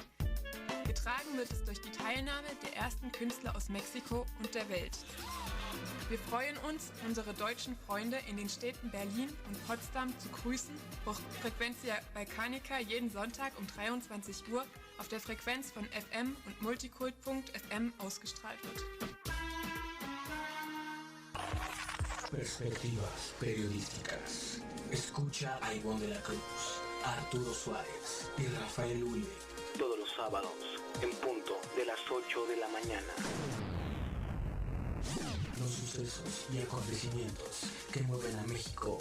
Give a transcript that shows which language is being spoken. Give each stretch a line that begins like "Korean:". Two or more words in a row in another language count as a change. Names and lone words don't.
German: Getragen wird es durch die Teilnahme der ersten Künstler aus Mexiko und der Welt. Wir freuen uns, unsere deutschen Freunde in den Städten Berlin und Potsdam zu grüßen, wo Frequencia Balkanica jeden Sonntag um 23 Uhr auf der Frequenz von FM und Multikult.fm ausgestrahlt wird.
Spanish: Perspectivas periodísticas. Escucha a Ivonne de la Cruz, a Arturo Suárez y Rafael Ule. Todos los sábados, en punto de las 8 de la mañana. Los sucesos y acontecimientos que mueven a México